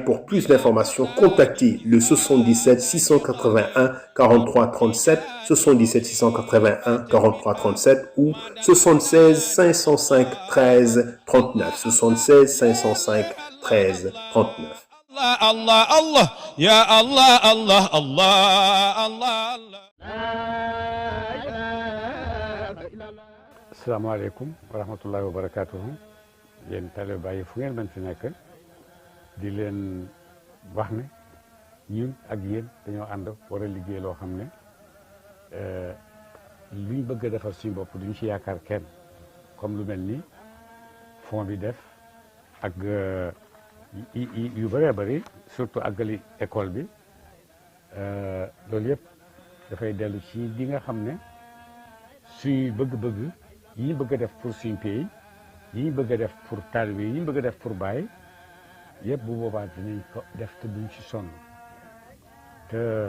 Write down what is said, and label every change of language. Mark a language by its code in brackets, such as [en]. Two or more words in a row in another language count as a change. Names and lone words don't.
[fr] Pour plus d'informations, contactez le 77 681 43 37, 77 681 43 37 ou 76 505 13 39, 76 505 13 39. [ar] الله الله الله يا الله الله الله الله الله. السلام عليكم ورحمة الله وبركاته [wo] yéen talibé Baye fu ngeen mën fi nekk di leen wax ne ñun ak yéen dañoo ànd war a liggéey loo xam ne luñ bëgg a defar suñu bopp duñ ci yaakaar kenn comme lu mel ni fond bi def ak yu bëree bëri surtout àggali école bi loolu yëpp dafay dellu ci li nga xam ne suñu bëgg-bëgg yi ñu bëgg a def pour suñu pays yi ñu bëgg a def pour taalibe yi ñu bëgg a def pour Baye yëpp bu boobaa dinañ ko def te duñ ci sonn te